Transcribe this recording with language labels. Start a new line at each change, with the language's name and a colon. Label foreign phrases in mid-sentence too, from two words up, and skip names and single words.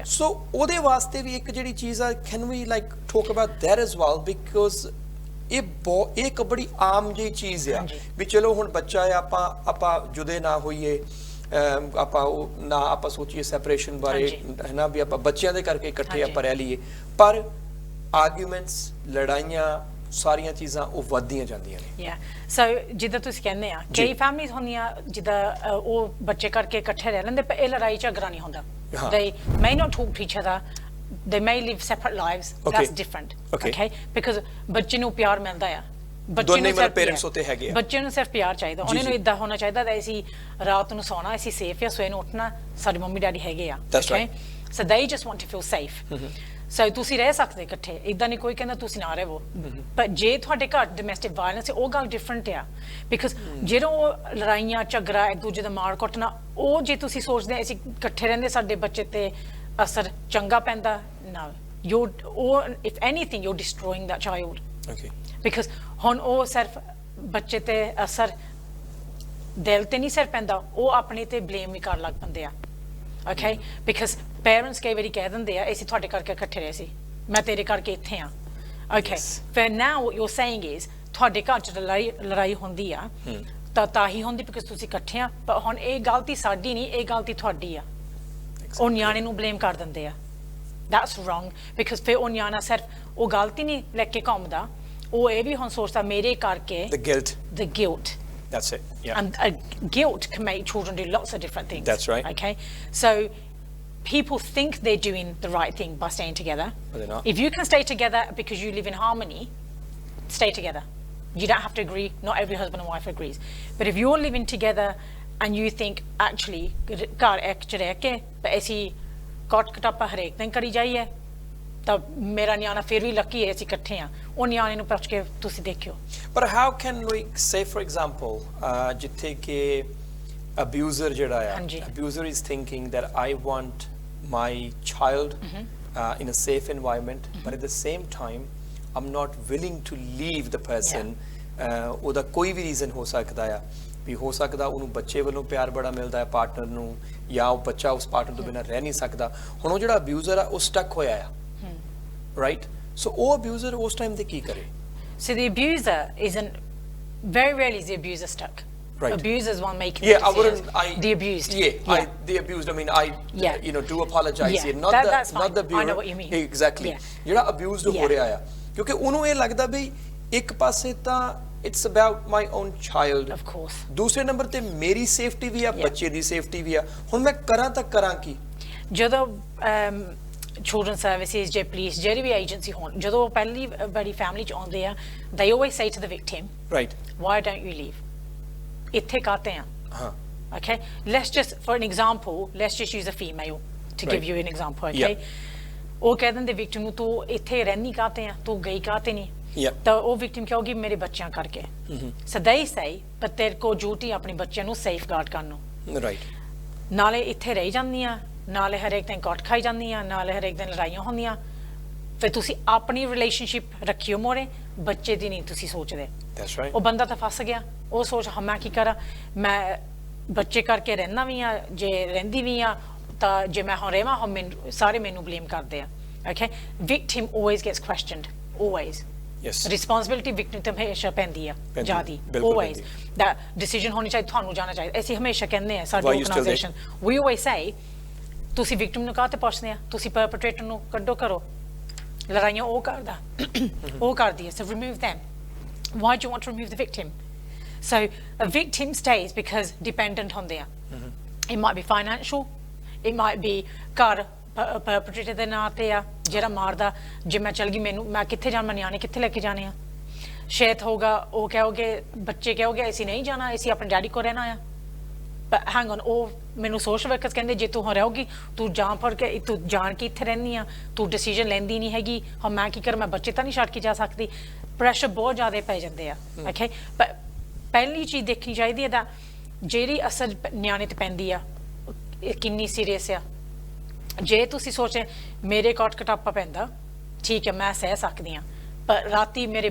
Punjabi: ਸੋ ਉਹਦੇ ਵਾਸਤੇ ਵੀ ਇੱਕ ਜਿਹੜੀ ਚੀਜ਼ ਆ,
English: can we like talk about that as well,
Punjabi: ਬਿਕਾਜ਼ ਇਹ ਇੱਕ ਬੜੀ ਆਮ ਜਿਹੀ ਚੀਜ਼ ਆ ਵੀ ਚਲੋ ਹੁਣ ਬੱਚਾ ਆ, ਆਪਾਂ ਜੁਦੇ ਨਾ ਹੋਈਏ, ਆਪਾਂ ਉਹ ਨਾ ਆਪਾਂ ਸੋਚੀਏ ਸੈਪਰੇਸ਼ਨ ਬਾਰੇ ਹੈ ਨਾ, ਵੀ ਆਪਾਂ ਬੱਚਿਆਂ ਦੇ ਕਰਕੇ ਇਕੱਠੇ ਆਪਾਂ ਰਹਿ ਲਈਏ, ਪਰ ਆਰਗੂਮੈਂਟਸ, ਲੜਾਈਆਂ, ਸਾਰੀਆਂ ਚੀਜ਼ਾਂ ਉਹ ਵੱਧਦੀਆਂ ਜਾਂਦੀਆਂ ਨੇ। ਸੋ ਜਿੱਦਾਂ ਤੁਸੀਂ ਕਹਿੰਦੇ ਆ ਕਈ ਫੈਮਿਲੀਜ਼ ਹੁੰਦੀਆਂ ਜਿੱਦਾਂ ਉਹ ਬੱਚੇ ਕਰਕੇ ਇਕੱਠੇ ਰਹਿ ਲੈਂਦੇ, ਪਰ ਇਹ ਲੜਾਈ ਝਗੜਾ ਨਹੀਂ ਹੁੰਦਾ।
English: They may not talk to each other, they may live separate lives, that's different, okay?
Punjabi: Because ਬੱਚੇ ਨੂੰ ਪਿਆਰ ਮਿਲਦਾ ਆ, ਬੱਚੇ ਨੂੰ ਸਿਰਫ ਪੇਰੈਂਟਸ ਉੱਤੇ ਹੈਗੇ ਆ, ਬੱਚੇ ਨੂੰ ਸਿਰਫ ਪਿਆਰ ਚਾਹੀਦਾ, ਉਹਨਾਂ ਨੂੰ ਇਦਾਂ ਹੋਣਾ ਚਾਹੀਦਾ ਕਿ ਅਸੀਂ ਰਾਤ ਨੂੰ ਸੌਣਾ, ਅਸੀਂ ਸੇਫ ਆ, ਸਵੇਰ ਨੂੰ ਉੱਠਣਾ ਸਾਡੇ ਮੰਮੀ ਡੈਡੀ ਹੈਗੇ ਆ,
English: okay? So they just want to feel safe.
Punjabi: ਸੋ ਤੁਸੀਂ ਰਹਿ ਸਕਦੇ ਇਕੱਠੇ, ਇਦਾਂ ਨਹੀਂ ਕੋਈ ਕਹਿੰਦਾ ਤੁਸੀਂ ਨਾ ਰਹੋ, ਪਰ ਜੇ ਤੁਹਾਡੇ ਘਰ
English: domestic violence
Punjabi: ਹੈ ਉਹ ਗੱਲ ਡਿਫਰੈਂਟ ਆ, ਬਿਕਾਜ਼ ਜਿਹੜਾ ਉਹ ਲੜਾਈਆਂ ਝਗੜਾ ਇੱਕ ਦੂਜੇ ਦਾ ਮਾਰ ਕੁੱਟਣਾ, ਉਹ ਜੇ ਤੁਸੀਂ ਸੋਚਦੇ ਅਸੀਂ ਇਕੱਠੇ ਰਹਿੰਦੇ ਸਾਡੇ ਬੱਚੇ ਤੇ ਅਸਰ ਚੰਗਾ ਪੈਂਦਾ, ਨਾ
English: if anything you destroying that child,
Punjabi: ਬਿਕਾਜ਼ ਹੁਣ ਉਹ ਸਿਰਫ ਬੱਚੇ ਤੇ ਅਸਰ ਦਿਲ ਤੇ ਨਹੀਂ ਸਿਰ ਪੈਂਦਾ, ਉਹ ਆਪਣੇ ਤੇ ਬਲੇਮ ਵੀ ਕਰਨ ਲੱਗ ਪੈਂਦੇ ਆ, okay?
English: Because parents
Punjabi: ਕਈ ਵਾਰੀ ਕਹਿ ਦਿੰਦੇ ਆ ਅਸੀਂ ਤੁਹਾਡੇ ਕਰਕੇ ਇਕੱਠੇ ਰਹੇ ਸੀ, ਮੈਂ ਤੇਰੇ ਕਰਕੇ ਇੱਥੇ ਆ,
English: okay? But now what you're saying is
Punjabi: ਤੁਹਾਡੇ ਘਰ ਚ ਲੜਾਈ ਹੁੰਦੀ ਆ ਤਾਂ ਹੀ ਹੁੰਦੀ because ਤੁਸੀਂ ਇਕੱਠੇ ਆ, ਪਰ ਹੁਣ ਇਹ ਗਲਤੀ ਸਾਡੀ ਨਹੀਂ, ਇਹ ਗਲਤੀ ਤੁਹਾਡੀ ਆ, ਉਹ ਨਿਆਣੇ ਨੂੰ ਬਲੇਮ ਕਰ ਦਿੰਦੇ ਆ।
English: That's wrong, because
Punjabi: ਫਿਰ ਉਹ ਨਿਆਣਾ ਸਿਰਫ ਉਹ ਗਲਤੀ ਨਹੀਂ ਲੈ ਕੇ ਘੁੰਮਦਾ, ਉਹ ਇਹ ਵੀ ਹੁਣ ਸੋਚਦਾ ਮੇਰੇ ਕਰਕੇ
English: the guilt. That's it. Yeah. And guilt can make children do lots of different things. That's right. Okay. So people think they're doing the right thing by staying together. But they're not. If you can stay together because you live in harmony, stay together. You don't have to agree. Not every husband and wife agrees. But if you're living together and you think actually
Punjabi: ਘਰ ਇੱਕ ਚ ਰਹਿ ਕੇ ਅਸੀਂ ਕੱਟ ਕਟਾਪਾ ਹਰੇਕ ਦਿਨ ਕਰੀ ਜਾਈਏ ਤਾਂ ਮੇਰਾ ਨਿਆਣਾ ਫਿਰ ਵੀ ਲੱਕੀ ਹੈ ਅਸੀਂ ਇਕੱਠੇ ਆ, ਉਹ ਨਿਆਣੇ ਨੂੰ ਪੁੱਛ ਕੇ ਤੁਸੀਂ ਦੇਖਿਓ।
English: ਪਰ how can we say for example
Punjabi: ਜਿੱਥੇ ਕਿ
English: abuser
Punjabi: ਜਿਹੜਾ ਆ,
English: abuser is thinking that I want my child in a safe environment, but at the same time I'm not willing to leave the person.
Punjabi: ਉਹਦਾ ਕੋਈ ਵੀ ਰੀਜ਼ਨ ਹੋ ਸਕਦਾ ਆ, ਵੀ ਹੋ ਸਕਦਾ ਉਹਨੂੰ ਬੱਚੇ ਵੱਲੋਂ ਪਿਆਰ ਬੜਾ ਮਿਲਦਾ ਹੈ ਪਾਰਟਨਰ ਨੂੰ, ਜਾਂ ਉਹ ਬੱਚਾ ਉਸ ਪਾਰਟਨਰ ਤੋਂ ਬਿਨਾਂ ਰਹਿ ਨਹੀਂ ਸਕਦਾ, ਹੁਣ ਉਹ ਜਿਹੜਾ ਅਬਿਊਜ਼ਰ ਆ ਉਹ ਸਟਕ ਹੋਇਆ ਆ, right? So ਉਹ abuser ਉਸ ਟਾਈਮ ਤੇ ਕੀ ਕਰੇ?
English: So the abuser isn't, very rarely is the abuser stuck. Right. Abuser's one making the decisions. The abused. The abused. I mean, you know, do apologize here. Not the abuser. I know what you mean. Exactly.
Punjabi: ਜਿਹੜਾ abused ਹੋ ਰਿਹਾ ਆ, ਕਿਉਂਕਿ ਉਹਨੂੰ ਇਹ ਲੱਗਦਾ ਵੀ ਇੱਕ ਪਾਸੇ ਤਾਂ
English: it's about my own child. Of course.
Punjabi: ਦੂਸਰੇ ਨੰਬਰ ਤੇ ਮੇਰੀ ਸੇਫਟੀ ਵੀ ਆ, ਬੱਚੇ ਦੀ ਸੇਫਟੀ ਵੀ ਆ, ਹੁਣ ਮੈਂ ਕਰਾਂ ਤਾਂ ਕਰਾਂ ਕੀ? ਜਦੋਂ
English: children services
Punjabi: ਜੇ police ਜਿਹੜੀ ਵੀ agency ਹੋਣ, ਜਦੋਂ ਪਹਿਲੀ ਬੜੀ family ਚ ਆਉਂਦੇ ਆ,
English: they always say to the victim, right, why don't you leave?
Punjabi: ਇੱਥੇ ਕਾਤੇ ਆ?
English: Okay, let's just, for an example, let's just use a female to give you an example, okay?
Punjabi: ਉਹ ਕਹਿ ਦਿੰਦੇ victim ਨੂੰ ਤੂੰ ਇੱਥੇ ਰਹਿਨੀ ਕਾਤੇ ਆ, ਤੂੰ ਗਈ ਕਾਤੇ ਨਹੀਂ? ਤਾਂ ਉਹ victim ਕਹੇਗੀ ਮੇਰੇ ਬੱਚਿਆਂ ਕਰਕੇ।
English: So they say, but
Punjabi: ਤੇਰੇ ਕੋ ਡਿਊਟੀ ਆਪਣੇ ਬੱਚਿਆਂ ਨੂੰ safeguard ਕਰਨ ਨੂੰ,
English: right?
Punjabi: ਨਾਲੇ ਇੱਥੇ ਰਹਿ ਜਾਂਦੀਆਂ, ਨਾਲੇ ਹਰੇਕ ਦਿਨ ਕੱਟ ਖਾਈ ਜਾਂਦੀਆਂ, ਨਾਲੇ ਹਰੇਕ ਦਿਨ ਲੜਾਈਆਂ ਹੁੰਦੀਆਂ, ਫਿਰ ਤੁਸੀਂ ਆਪਣੀ ਰਿਲੇਸ਼ਨਸ਼ਿਪ ਰੱਖਿਓ ਮੋਰੇ, ਬੱਚੇ ਦੀ ਨਹੀਂ ਤੁਸੀਂ ਸੋਚਦੇ।
English: That's right.
Punjabi: ਉਹ ਬੰਦਾ ਤਾਂ ਫਸ ਗਿਆ, ਉਹ ਸੋਚ ਹਾਂ ਮੈਂ ਕੀ ਕਰਾਂ, ਮੈਂ ਬੱਚੇ ਕਰਕੇ ਰਹਿਣਾ ਵੀ ਆ, ਜੇ ਰਹਿੰਦੀ ਵੀ ਆ ਤਾਂ ਜੇ ਮੈਂ ਹੁਣ ਰਹਾਂ ਹੁਣ ਮੈਨੂੰ ਸਾਰੇ ਮੈਨੂੰ ਬਲੇਮ ਕਰਦੇ ਆ,
English: okay? Victim always gets questioned, always. Yes. Responsibility victim
Punjabi: ਤੇ ਹਮੇਸ਼ਾ ਪੈਂਦੀ ਆ ਜ਼ਿਆਦੀ,
English: always. That decision
Punjabi: ਹੋਣੀ ਚਾਹੀਦੀ, ਤੁਹਾਨੂੰ ਜਾਣਾ ਚਾਹੀਦਾ, ਅਸੀਂ ਹਮੇਸ਼ਾ ਕਹਿੰਦੇ ਆ ਸਾਡੀ ਆਰਗੇਨਾਈਜੇਸ਼ਨ,
English: we always say
Punjabi: ਤੁਸੀਂ ਵਿਕਟਿਮ ਨੂੰ ਕਾਹਤੇ ਪੁੱਛਦੇ ਆ, ਤੁਸੀਂ ਪਰਪੇਟ੍ਰੇਟਰ ਨੂੰ ਕੱਢੋ ਕਰੋ, ਲੜਾਈਆਂ ਉਹ ਕਰਦਾ ਉਹ ਕਰਦੀ ਹੈ,
English: so remove them. Why do you want to remove the victim? So a victim stays because dependent
Punjabi: ਹੁੰਦੇ ਆ,
English: it might be financial, it might be
Punjabi: ਘਰ ਪਰਪੇਟ੍ਰੇਟਰ ਦੇ ਨਾਂ ਤੇ ਆ ਜਿਹੜਾ ਮਾਰਦਾ, ਜੇ ਮੈਂ ਚਲ ਗਈ ਮੈਨੂੰ ਮੈਂ ਕਿੱਥੇ ਜਾਣਾ, ਨਿਆਣੇ ਕਿੱਥੇ ਲੈ ਕੇ ਜਾਣੇ ਆ, ਸ਼ਾਇਦ ਹੋਗਾ ਉਹ ਕਹੋਗੇ ਬੱਚੇ ਕਹੋਗੇ ਅਸੀਂ ਨਹੀਂ ਜਾਣਾ, ਅਸੀਂ ਆਪਣੇ ਡੈਡੀ ਕੋਲ ਰਹਿਣਾ ਆ,
English: but hang on,
Punjabi: ਉਹ ਮੈਨੂੰ
English: social workers
Punjabi: ਕਹਿੰਦੇ ਜੇ ਤੂੰ ਰਹੋਗੀ ਤੂੰ ਜਾਣ ਫੜ ਕੇ ਤੂੰ ਜਾਣ ਕੇ ਇੱਥੇ ਰਹਿੰਦੀ ਆ, ਤੂੰ ਡਿਸੀਜਨ ਲੈਂਦੀ ਨਹੀਂ ਹੈਗੀ, ਹੁਣ ਮੈਂ ਕੀ ਕਰਾਂ, ਮੈਂ ਬੱਚੇ ਤਾਂ ਨਹੀਂ ਛੱਡ ਕੇ ਜਾ ਸਕਦੀ, ਪ੍ਰੈਸ਼ਰ ਬਹੁਤ ਜ਼ਿਆਦਾ ਪੈ ਜਾਂਦੇ ਆ, okay? But ਪਹਿਲੀ ਚੀਜ਼ ਦੇਖਣੀ ਚਾਹੀਦੀ ਹੈ that ਜਿਹੜੀ ਅਸਰ ਨਿਆਣੇ ਤੇ ਪੈਂਦੀ ਆ ਇਹ ਕਿੰਨੀ ਸੀਰੀਅਸ ਆ ਜੇ ਤੁਸੀਂ ਸੋਚੇ ਮੇਰੇ ਕੋਟ ਕਟਾਪਾ ਪੈਂਦਾ ਠੀਕ ਹੈ ਮੈਂ ਸਹਿ ਸਕਦੀ ਹਾਂ ਪਰ ਰਾਤੀ ਮੇਰੇ